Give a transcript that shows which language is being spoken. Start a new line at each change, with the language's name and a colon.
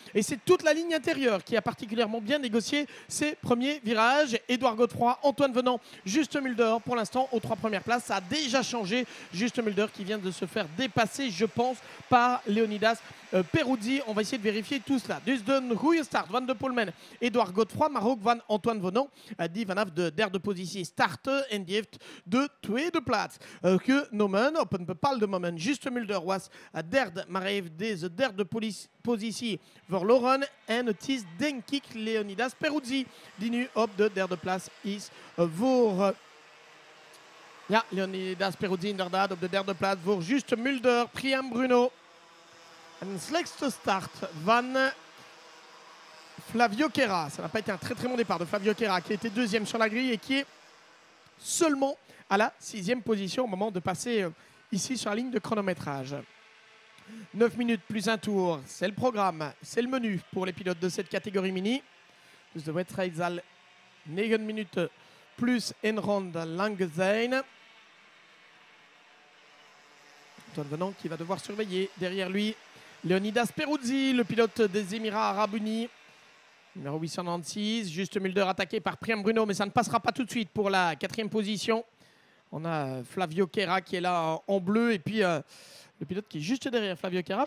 French: Et c'est toute la ligne intérieure qui a particulièrement bien négocié ses premiers virages. Édouard Godefroy, Antoine Venant, Juste Mulder pour l'instant aux trois premières places. Ça a déjà changé. Juste Mulder qui vient de se faire dépasser, je pense, par Leonidas Peruzzi. On va essayer de vérifier tout cela.
Dutch: Dus de goede start van de Poelman Édouard Godefroy, maar ook van Antoine Venant die vanaf de derde positie startte en die heeft de tweede plaats genomen op een bepaalde moment. Juste Mulder was derde, maar hij heeft deze derde positie verloren. En het is denk ik Leonidas Peruzzi die nu op de derde plaats is voor... Ja, Leonidas Peruzzi inderdaad op de derde plaats voor Juste Mulder, Priam Bruno. Een slechtste start van Flavio Queira.
French: Ça n'a pas été un très très bon départ de Flavio Queira qui a été deuxième sur la grille et qui est seulement à la sixième position au moment de passer ici sur la ligne de chronométrage. 9 minutes plus un tour, c'est le programme, c'est le menu pour les pilotes de cette catégorie mini.
Dutch: Dus de wedstrijd zal 9 minutes plus een ronde lang zijn.
French: Antoine Venant qui va devoir surveiller derrière lui Leonidas Peruzzi, le pilote des Émirats Arabes Unis. Numéro 896, Juste Mulder attaqué par Priam Bruno, mais ça ne passera pas tout de suite pour la quatrième position. On a Flavio Queira qui est là en bleu et puis le pilote qui est juste derrière Flavio Queira.